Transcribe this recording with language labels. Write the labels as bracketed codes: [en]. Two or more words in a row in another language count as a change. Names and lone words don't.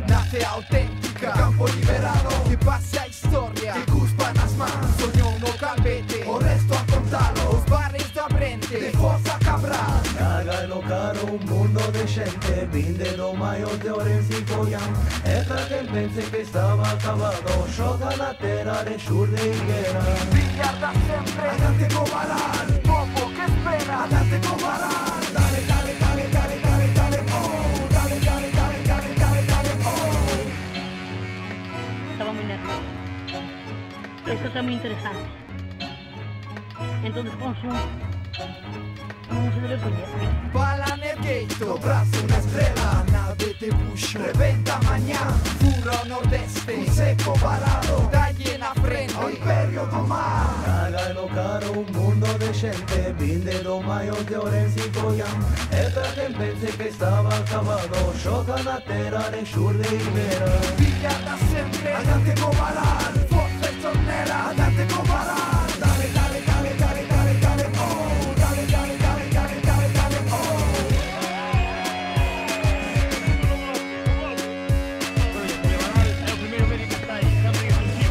[gl] Nace auténtica, campo liberado, que pase a historia, que cuspa nas mans, soñou no calvete, o resto a contalo, os bares da Brente, de Fosa Cabral. Caga no caro un mundo de xente, vinde do maior de Ourense e Goián. E pra quen pense que estaba acabado, xoga na terra de Xurde e Higuera. Villarda sempre, adiante co Varar, popo que espera, adiante co Varar. [es] Dale, dale, dale, dale, dale, dale, oh, dale, dale, dale, dale, dale, dale, oh. Estaba muy nervioso. Esto está muy interesante. Entonces, ¿cómo se debe poner? [gl] Bala nel gate, do brazo una estrella, nave de buxo, reventa mañá, fura o nordeste, un seco varado, dalle na frente, o imperio do mar. Caga no caro un mundo de xente, vinde do maior de Ourense e Goián. E pra quen pense que estaba acabado, xoga na terra de Xurde e Higuera. Villarda sempre, adiante co Varar, forza e tornera, adiante co Varar. [es] Dale, dale, dale, dale, dale, dale, oh, dale, dale, dale, dale, dale, dale, oh. [gl] É o primeiro medio que está aí, sempre en exclusiva.